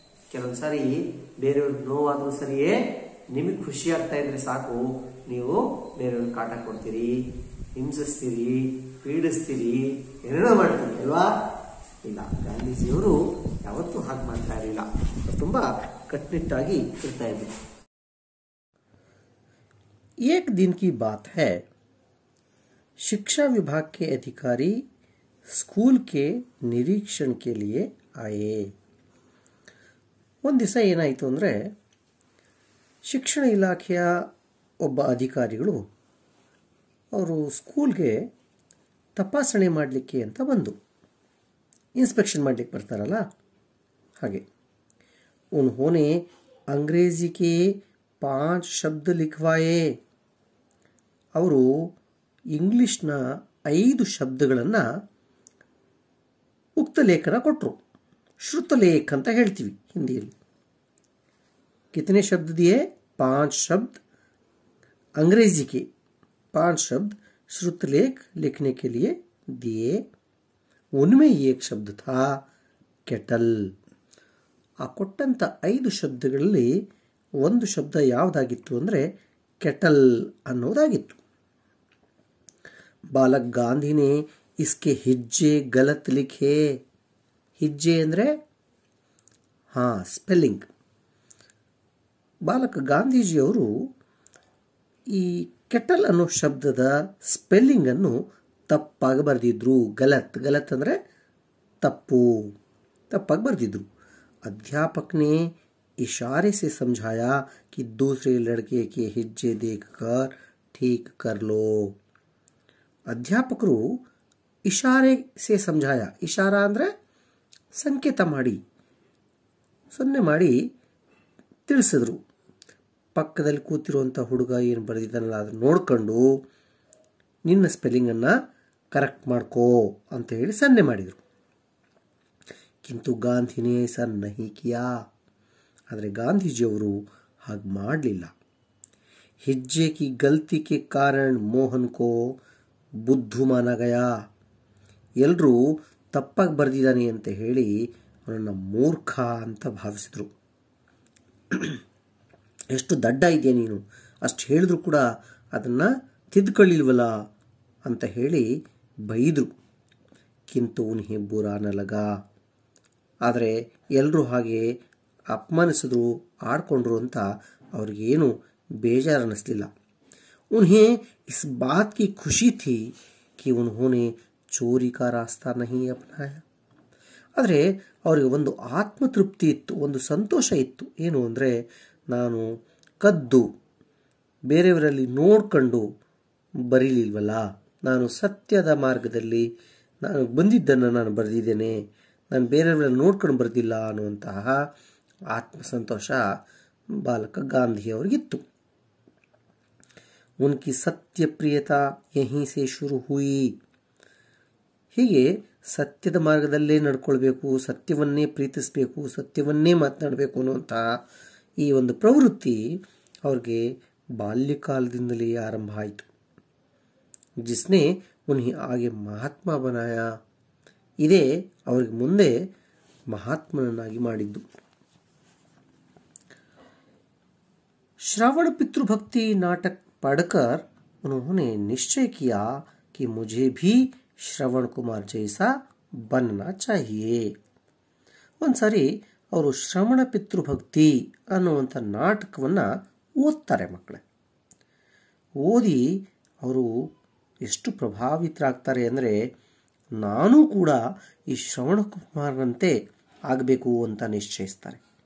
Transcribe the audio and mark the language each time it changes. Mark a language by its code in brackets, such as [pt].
[kn] ಕೆಲವೊಂದ್ಸಾರಿ ಬೇರೆಯವ್ರಿಗೆ ನೋವಾದ್ರೂ ಸರಿಯೇ, ನಿಮಗೆ ಖುಷಿ ಆಗ್ತಾ ಇದ್ರೆ ಸಾಕು, ನೀವು ಬೇರೆಯವ್ರಿಗೆ ಕಾಟ ಕೊಡ್ತೀರಿ, ಹಿಂಸಿಸ್ತೀರಿ, ಪೀಡಿಸ್ತೀರಿ, ಏನೇನೋ ಮಾಡ್ತೀರಿ ಅಲ್ವಾ? ಇಲ್ಲ, ಗಾಂಧೀಜಿಯವರು ಯಾವತ್ತೂ ಹಾಗೆ ಮಾಡ್ತಾ ಇರಲಿಲ್ಲ. ತುಂಬಾ ಕಟ್ಟುನಿಟ್ಟಾಗಿ ಇರ್ತಾ ಇದ್ರು. [hi] एक दिन की बात है, शिक्षा विभाग के अधिकारी स्कूल के निरीक्षण के लिए आए. [kn] ಒಂದು ದಿವಸ ಏನಾಯಿತು ಅಂದರೆ, ಶಿಕ್ಷಣ ಇಲಾಖೆಯ ಒಬ್ಬ ಅಧಿಕಾರಿಗಳು ಅವರು ಸ್ಕೂಲ್ಗೆ ತಪಾಸಣೆ ಮಾಡಲಿಕ್ಕೆ ಅಂತ ಬಂದು, ಇನ್ಸ್ಪೆಕ್ಷನ್ ಮಾಡಲಿಕ್ಕೆ ಬರ್ತಾರಲ್ಲ ಹಾಗೆ. [hi] उन्होंने अंग्रेजी के 5 शब्द लिखवाए. [kn] ಅವರು ಇಂಗ್ಲಿಷ್ನ 5 ಶಬ್ದಗಳನ್ನು ಉಕ್ತ ಲೇಖನ ಕೊಟ್ಟರು. श्रुतलेख ಅಂತ ಹೇಳ್ತೀವಿ ಹಿಂದಿಯಲ್ಲಿ. [hi] कितने शब्द दिए? 5 शब्द. अंग्रेजी के 5 शब्द श्रुतलेख लिखने के लिए दिए. उनमें एक शब्द था केटल. [kn] ಆ ಕೊಟ್ಟಂತ 5 ಶಬ್ದಗಳಲ್ಲಿ ಒಂದು ಶಬ್ದ ಯಾವುದಾಗಿತ್ತು ಅಂದರೆ केटल ಅನ್ನೋದಾಗಿತ್ತು. [hi] बालक गांधी ने इसके हिज्जे गलत लिखे. [kn] हिज्जे ಅಂದರೆ ಸ್ಪೆಲ್ಲಿಂಗ್. ಬಾಲಕ ಗಾಂಧೀಜಿಯವರು ಈ ಕೆಟಲ್ ಅನ್ನೋ ಶಬ್ದದ ಸ್ಪೆಲ್ಲಿಂಗ್ ಅನ್ನು ತಪ್ಪಾಗಿ ಬರೆದಿದ್ರು. ಗಲತ್ ಅಂದರೆ ತಪ್ಪಾಗಿ ಬರೆದಿದ್ರು. [hi] अध्यापक ने इशारे से समझाया कि दूसरे लड़के के हिज्जे देखकर ठीक कर लो. [kn] ಅಧ್ಯಾಪಕರು [hi] ಇಶಾರೆ ಸೇ ಸಮझाಯ. [kn] ಇಶಾರ ಅಂದರೆ ಸಂಕೇತ ಮಾಡಿ, ಸೊನ್ನೆ ಮಾಡಿ ತಿಳಿಸಿದ್ರು. ಪಕ್ಕದಲ್ಲಿ ಕೂತಿರುವಂಥ ಹುಡುಗ ಏನು ಬರೆದಿದ್ದಾನಲ್ಲ ಅದನ್ನು ನೋಡ್ಕೊಂಡು ನಿನ್ನ ಸ್ಪೆಲ್ಲಿಂಗನ್ನು ಕರೆಕ್ಟ್ ಮಾಡ್ಕೋ ಅಂತ ಹೇಳಿ ಸನ್ನೆ ಮಾಡಿದರು. [hi] ಕಿಂತು ಗಾಂಧಿನೇ ಐಸಾ ನಹಿ ಕಿಯಾ. [kn] ಆದರೆ ಗಾಂಧೀಜಿಯವರು ಹಾಗೆ ಮಾಡಲಿಲ್ಲ. [hi] ಹಿಜ್ಜೆ ಕಿ ಗಲ್ತಿ ಕೆ ಕಾರಣ ಮೋಹನ್ ಕೋ ಬುದ್ಧು ಮಾನ ಗಯಾ. [kn] ಎಲ್ಲರೂ ತಪ್ಪಾಗಿ ಬರೆದಿದ್ದಾನೆ ಅಂತ ಹೇಳಿ ಅವನನ್ನು ಮೂರ್ಖ ಅಂತ ಭಾವಿಸಿದರು. ಎಷ್ಟು ದಡ್ಡ ಇದೆಯಾ ನೀನು, ಅಷ್ಟು ಹೇಳಿದ್ರು ಕೂಡ ಅದನ್ನು ತಿದ್ದುಕೊಳ್ಳಿಲ್ವಲ್ಲ ಅಂತ ಹೇಳಿ ಬೈದರು. [hi] ಕಿಂತು ಉನ್ಹೆ ಬುರಾ ನ ಲಗಾ. [kn] ಆದರೆ ಎಲ್ಲರೂ ಹಾಗೆ ಅಪಮಾನಿಸಿದ್ರು, ಆಡ್ಕೊಂಡ್ರು ಅಂತ ಅವ್ರಿಗೇನು ಬೇಜಾರು ಅನ್ನಿಸ್ಲಿಲ್ಲ. [hi] उन्हें इस बात की खुशी थी कि उन्होंने चोरी का रास्ता नहीं अपनाया. [kn] ಆದರೆ ಅವರಿಗೆ ಒಂದು ಆತ್ಮತೃಪ್ತಿ ಇತ್ತು, ಒಂದು ಸಂತೋಷ ಇತ್ತು. ಏನು ಅಂದರೆ, ನಾನು ಕದ್ದು ಬೇರೆಯವರಲ್ಲಿ ನೋಡ್ಕೊಂಡು ಬರೀಲಿಲ್ವಲ್ಲ, ನಾನು ಸತ್ಯದ ಮಾರ್ಗದಲ್ಲಿ ನಾನು ಬಂದಿದ್ದನ್ನು ನಾನು ಬರೆದಿದ್ದೇನೆ, ನಾನು ಬೇರೆಯವರಲ್ಲಿ ನೋಡ್ಕೊಂಡು ಬರೆದಿಲ್ಲ ಅನ್ನುವಂತಹ ಆತ್ಮಸಂತೋಷ ಬಾಲಕ ಗಾಂಧಿಯವರಿಗಿತ್ತು. [hi] उनकी सत्य प्रियता यहीं से शुरू हुई. [kn] ಹೀಗೆ ಸತ್ಯದ ಮಾರ್ಗದಲ್ಲೇ ನಡ್ಕೊಳ್ಬೇಕು, ಸತ್ಯವನ್ನೇ ಪ್ರೀತಿಸಬೇಕು, ಸತ್ಯವನ್ನೇ ಮಾತನಾಡಬೇಕು ಅನ್ನುವಂತಹ ಈ ಒಂದು ಪ್ರವೃತ್ತಿ ಅವ್ರಿಗೆ ಬಾಲ್ಯಕಾಲದಿಂದಲೇ ಆರಂಭ ಆಯಿತು. [hi] ಜಿಸ್ನೆ ಉನ್ಹೆ ಆಗೆ ಮಹಾತ್ಮ ಬನಾಯ. [kn] ಇದೇ ಅವ್ರಿಗೆ ಮುಂದೆ ಮಹಾತ್ಮನನ್ನಾಗಿ ಮಾಡಿದ್ದು. [hi] श्रावण पितृभक्ति नाटक पढ़कर उन्होंने निश्चय किया कि मुझे भी श्रवण कुमार जैसा बनना चाहिए. [kn] ಒಂದ್ಸರಿ ಅವರು ಶ್ರವಣ ಪಿತೃಭಕ್ತಿ ಅನ್ನುವಂಥ ನಾಟಕವನ್ನು ಓದ್ತಾರೆ ಮಕ್ಕಳೇ. ಓದಿ ಅವರು ಎಷ್ಟು ಪ್ರಭಾವಿತರಾಗ್ತಾರೆ ಅಂದರೆ, ನಾನೂ ಕೂಡ ಈ ಶ್ರವಣ ಕುಮಾರನಂತೆ ಆಗಬೇಕು ಅಂತ ನಿಶ್ಚಯಿಸ್ತಾರೆ.